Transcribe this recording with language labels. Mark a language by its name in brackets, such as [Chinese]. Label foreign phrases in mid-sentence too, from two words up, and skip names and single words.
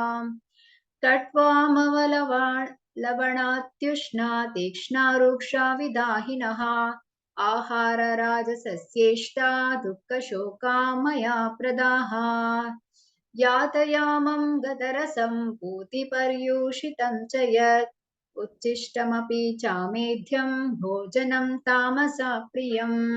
[Sanskrit] ಲವಣಾತ್ಯುಷ್ಣ ತೀಕ್ಷ್ಣ ರೂಕ್ಷ ವಿದಾಹಿನಃ ಆಹಾರ ರಾಜಸಸ್ಯೇಷ್ಟಾ ದುಃಖ ಶೋಕಾಮಯ ಪ್ರದಾಹ ಯಾತಯಾಮಂ ಗತರಸಂ ಪೂತಿ ಪರ್ಯೂಷಿತಂ ಚ ಯತ್ ಉಚ್ಚಿಷ್ಟಮಪಿ ಚಾಮೇಧ್ಯಂ ಭೋಜನಂ ತಾಮಸ ಪ್ರಿಯಂ.